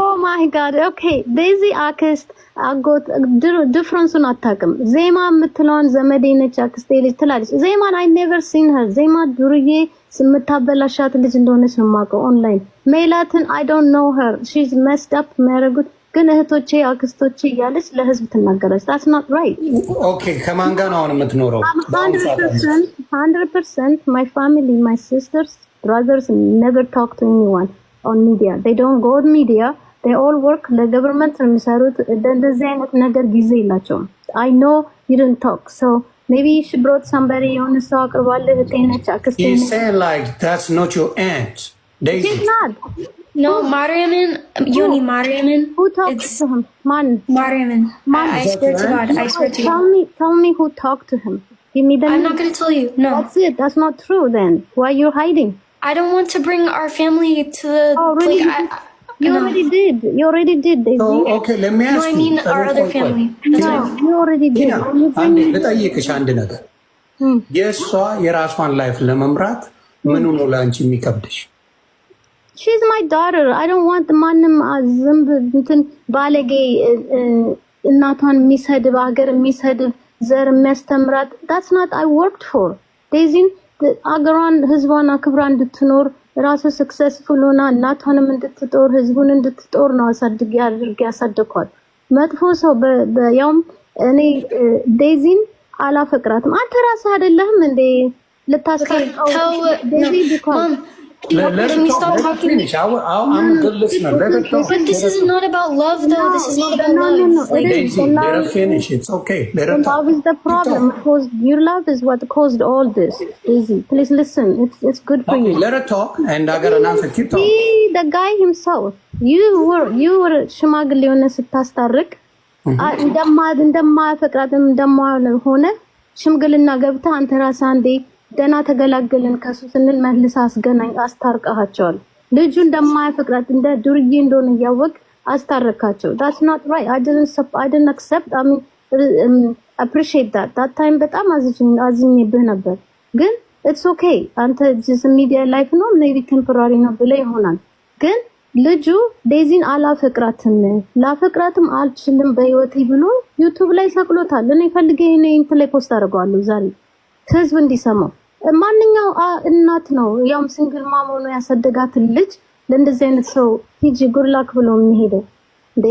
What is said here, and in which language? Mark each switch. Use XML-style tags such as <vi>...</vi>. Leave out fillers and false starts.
<am>oh my god okay ዴዚ አክስት አጎት ዲፍረንሱን አታውቅም። ዜማ የምትለውን ዘመዴ ነች አክስቴ ልጅ ትላለች። ዜማን I never seen her ዜማ ዱርዬ ስምታበላሻት ልጅ እንደሆነች ነው የማውቀው ኦንላይን። ሜላትን I don't know her she's messed up የሚያደርጉት ግን እህቶቼ አክስቶቼ እያለች ለህዝብ ትናገራለች። that's not right. okay ከማን ጋር ነው የምትኖረው?</am> <en>100% my family my sisters brothers never talk to anyone on media. They don't go on media. They all work the government የሚሰሩት እንደዚህ አይነት ነገር ጊዜ የላቸውም። I know you didn't talk so maybe she brought somebody on the stalk or what little thing that you saying like that's not your aunt Daisy. She's not. No, Mariaman, Yoni Mariaman. Who talked to him? Mariaman. I swear to God, I swear to God. Tell me who talked to him. Give me the I'm not going to tell you, no. That's it, that's not true then. Why are you hiding? I don't want to bring our family to the... Oh, really? You already did. Daisy. So, okay, let me ask No, I mean our other family. No, you already did.</en> <am>ልጠይቅሽ አንድ ነገር የእሷ የራሷን ላይፍ ለመምራት ምኑ ነው ለአንቺ የሚከብድሽ?</am> <en>She's my daughter.</en> <am>I don't want ማንም ዝም እንትን ባለጌ እናቷን የሚሰድብ ሀገር የሚሰድብ ዘር የሚያስተምራት that's not I worked for. ዴዚን አገሯን ህዝቧን አክብራ እንድትኖር ራሱ ሰክሰስፉል ሆና እናቷንም እንድትጦር ህዝቡን እንድትጦር ነው አሳድጌ አድርጌ ያሳደኳት። መጥፎ ሰው ያውም እኔ ዴዚን አላፈቅራትም። አንተ ራስህ አይደለህም እንዴ ልታስቀርቀው ዴዚ ቢኮዝ</am> <en>Can we stop talking? I'm a good listener. Let her talk. But this is not about love, though. This is not about love. No. Daisy, let her finish. It's okay. Let her talk. Love is the problem. Because your love is what caused all this. Daisy, please listen. It's good for you. Let her talk, and I got an answer. Keep talking. See, the guy himself.</en> <am>You were ሽማግሌ ሆነ ስታስታርቅ እንደማያፈቅራትም እንደማሆነ ሽምግልና ገብተህ አንተ ራስህ አንዴ ደና ተገላገልን ከሱ ስንል መልስ አስገናኝ አስታርቀሃቸዋል። ልጁ እንደማያፈቅራት እንደ ዱርዬ እንደሆነ ያወቅ አስታረካቸው። that's not right.</am> <en>I didn't accept. I mean appreciate that time በጣም አዝኜብህ ነበር። ግን it's okay.</en> <am>አንተ just media life ነው maybe temporary ነው ብለህ ይሆናል። ግን ልጁ ዴዚን አላፈቅራትም ላፈቅራትም አልችልም በህይወቴ ብሎ ዩቲዩብ ላይ ሰቅሎታል። እኔ ፈልጌ እንትን ላይ ፖስት አድርገዋለሁ ዛሬ ህዝብ እንዲሰማው። ማንኛው እናት ነው ያም ሲንግል ማም ሆኖ ያሳደጋትን ልጅ ለእንደዚህ አይነት ሰው ሂጂ ጉርላክ ብሎ የሚሄደው እንዴ?</am>